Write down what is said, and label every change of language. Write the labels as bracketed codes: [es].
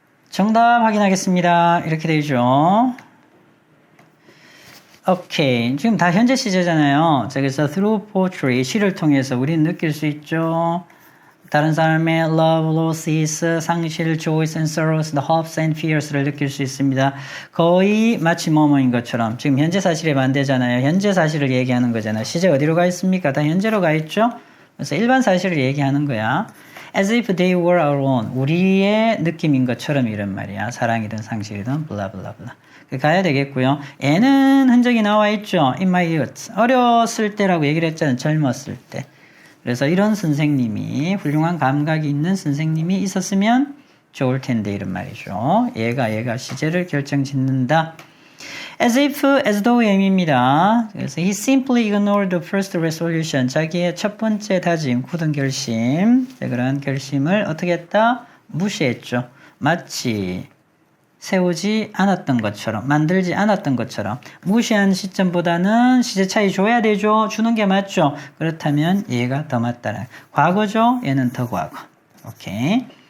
[ko] 정답 확인하겠습니다. 이렇게 되죠. 오케이. 지금 다 현재 시제잖아요. 자, 그래서 [en] through poetry, [ko] 시를 통해서 우리는 느낄 수 있죠. 다른 사람의 [en] love, losses, [ko] 상실, [en] joys and sorrows, the hopes and fears를 [ko] 느낄 수 있습니다. 거의 마치 뭐뭐인 것처럼. 지금 현재 사실에 반대잖아요. 현재 사실을 얘기하는 거잖아요. 시제 어디로 가 있습니까? 다 현재로 가 있죠? 그래서 일반 사실을 얘기하는 거야. [en] As if they were our own. [ko] 우리의 느낌인 것처럼 이런 말이야. 사랑이든 상실이든 블라블라블라. 가야 되겠고요. 애는 흔적이 나와 있죠. [en] In my youth. [ko] 어렸을 때라고 얘기를 했잖아요. 젊었을 때. 그래서 이런 선생님이 훌륭한 감각이 있는 선생님이 있었으면 좋을 텐데 이런 말이죠. 얘가 시제를 결정짓는다. [en] As if, as though [ko] 의 의미입니다. 그래서 [en] he simply ignored the first resolution. [ko] 자기의 첫 번째 다짐, 굳은 결심. 그런 결심을 어떻게 했다? 무시했죠. 마치 세우지 않았던 것처럼, 만들지 않았던 것처럼. 무시한 시점보다는 시제 차이 줘야 되죠. 주는 게 맞죠. 그렇다면 얘가 더 맞다는. 과거죠. 얘는 더 과거. 오케이.